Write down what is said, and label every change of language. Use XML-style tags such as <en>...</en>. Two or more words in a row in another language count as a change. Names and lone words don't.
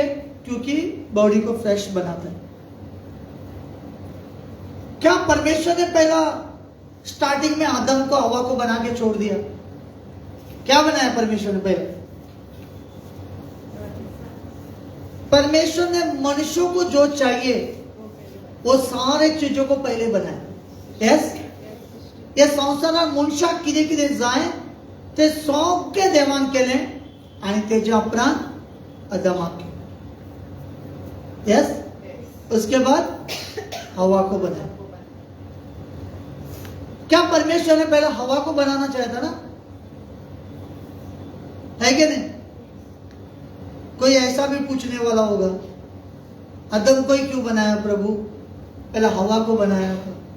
<hi>क्योंकि बॉडी को फ्रेश बनाता है। क्या परमेश्वर ने पहला स्टार्टिंग में आदम को हवा को बना के छोड़ दिया? क्या बनाया परमेश्वर ने पहले? परमेश्वर ने मनुष्यों को जो चाहिए वो सारे चीजों को पहले बनाया।</hi> <kok>यस, ये संसारात मनशाक कितें कितें जाय ते सगळें देवान केलें आनी तेजे उपरांत आदमाक केलें।</kok> <hi>यस, उसके बाद हवा को बनाया। क्या परमेश्वर ने पहले हवा को बनाना चाहा था ना? है कि नहीं? कोई ऐसा भी पूछने वाला होगा, आदम को ही क्यों बनाया प्रभु, पहले हवा को बनाया था।</hi>